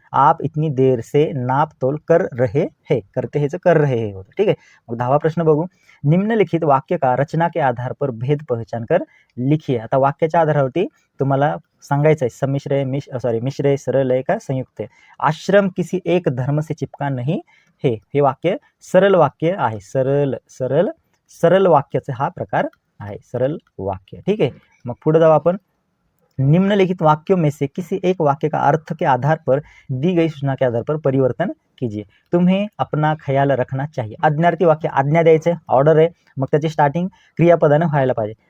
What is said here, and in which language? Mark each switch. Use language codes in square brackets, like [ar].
[hi] आप इतनी देर से नाप तोल कर रहे है. [mr] करते हेच [hi] कर रहे है [mr] होतं. ठीक आहे. मग 10वा प्रश्न बघू. [hi] निम्नलिखित वाक्य का रचना के आधार पर भेद पहचान कर लिखिए. [mr] आता वाक्याच्या आधारावरती तुम्हाला सांगायचं आहे संमिश्र आहे, मिश्र आहे, सरल आहे का संयुक्त आहे. [hi] आश्रम किसी एक धर्म से चिपका नहीं है. [mr] हे वाक्य सरल वाक्य आहे. सरल वाक्याचा हा प्रकार आहे, सरल वाक्य. ठीक आहे. मग पुढे जाऊ आपण. [hi] निम्नलिखित वाक्यों में से किसी एक वाक्य का अर्थ के आधार पर दी गई सूचना के आधार पर परिवर्तन कीजिए. तुम्हें अपना ख्याल रखना चाहिए. [mr] आज्ञार्थी वाक्य, आज्ञा द्यायचं, ऑर्डर आहे, मग त्याची स्टार्टिंग क्रियापदानं व्हायला पाहिजे.